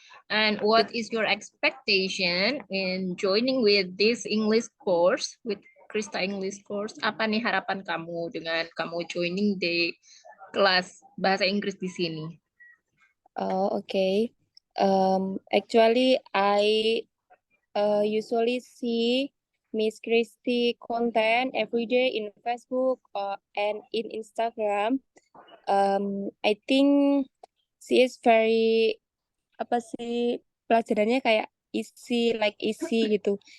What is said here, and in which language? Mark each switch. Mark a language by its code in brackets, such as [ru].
[en] And what is your expectation in joining with this English course, with Krista English course? [id] Apa nih harapan kamu dengan kamu joining di kelas bahasa Inggris di sini? [en] Oh, okay. Actually, I usually see Miss Christie content every day in Facebook and in Instagram. I think she is very [id] apa sih pelajarannya kayak [en] easy gitu.